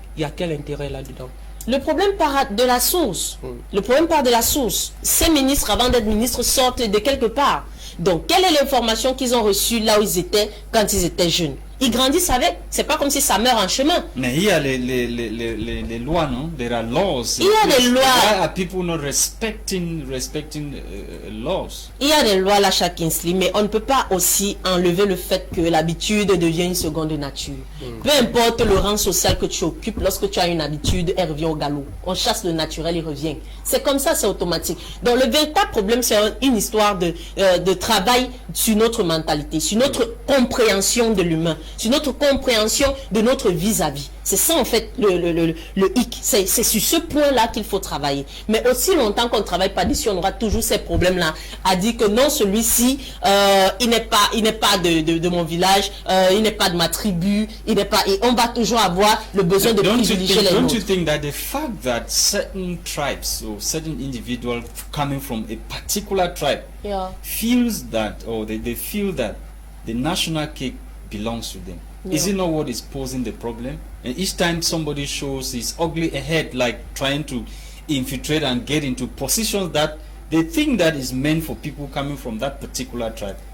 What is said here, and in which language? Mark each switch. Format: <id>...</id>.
<fr>Il y a quel intérêt là-dedans? Le problème part de la source. Le problème part de la source. Ces ministres, avant d'être ministres, sortent de quelque part. Donc, quelle est l'information qu'ils ont reçue là où ils étaient quand ils étaient jeunes? Ils grandissent avec. C'est pas comme si ça meurt en chemin. Mais il y a les lois, non?</fr> <en>There are laws.</en> <fr>Il y a des lois.</fr> <en>Why are people not respecting laws?</en> <fr>Il y a des lois, LASHA Kingsley, mais on ne peut pas aussi enlever le fait que l'habitude devient une seconde nature. Peu importe le rang social que tu occupes, lorsque tu as une habitude, elle revient au galop. On chasse le naturel, il revient. C'est comme ça, c'est automatique. Donc le véritable problème, c'est une histoire de travail sur notre mentalité, sur notre compréhension de l'humain, sur notre compréhension de notre vis-à-vis. C'est ça en fait le hic. C'est sur ce point-là qu'il faut travailler. Mais aussi longtemps qu'on ne travaille pas dessus, on aura toujours ces problèmes-là. À dire que non, celui-ci, il n'est pas de mon village, il n'est pas de ma tribu, il n'est pas. Et on va toujours avoir le besoin de privilégier les autres.</fr> <en>Don't you think that the fact that certain tribes or certain individuals coming from a particular tribe feels that, or they feel that the national cake belongs to them? Is it not what is posing the problem? And each time somebody shows his ugly head, like trying to infiltrate and get into positions that they think that is meant for people coming from that particular tribe.</en>